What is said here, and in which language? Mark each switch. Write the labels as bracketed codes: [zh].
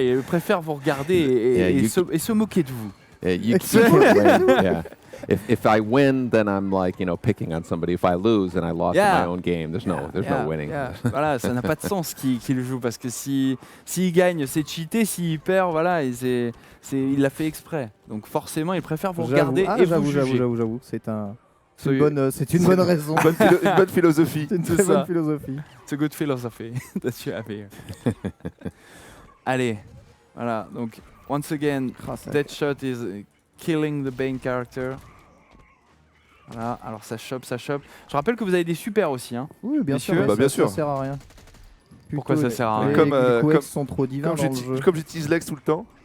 [fr] Il préfère vous regarder et se moquer de vous. [en] You can't win. Yeah. If I win, then I'm like, picking on somebody. If I lose, then I lost my own game. There's no winning. Yeah. [fr] Voilà, ça n'a pas de sens qu'il joue parce que s'il gagne, c'est cheaté. S'il perd, voilà, il l'a fait exprès. Donc forcément, il préfère vous regarder et vous juger. J'avoue, c'est une bonne raison. Une bonne philosophie. C'est une très bonne philosophie. C'est [en] good philosophy that you have here. [fr] Allez, voilà. Donc, [en] once again, Deadshot is killing the Bane character. [fr] Voilà, alors ça chope. Je rappelle que vous avez des super aussi. Hein. Oui, bien sûr. Bien sûr. Ça sert à rien. Pourquoi ça sert à rien? Comme sont trop divins dans le jeu. Comme j'utilise Lex tout le temps.